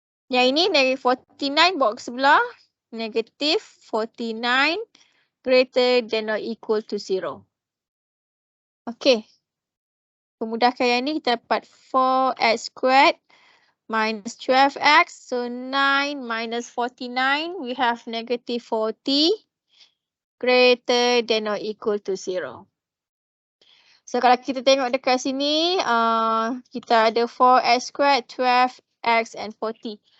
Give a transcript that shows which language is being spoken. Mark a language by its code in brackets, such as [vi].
[ms] Yang ini negative 49 bawa ke sebelah. [en] Negative 49 greater than or equal to 0. Okay. [ms] Pemudahkan yang ini kita dapat 4x squared minus 12x. [en] So 9 minus 49 we have negative 40 greater than or equal to 0. [ms] So kalau kita tengok dekat sini kita ada 4x squared, 12x and 40.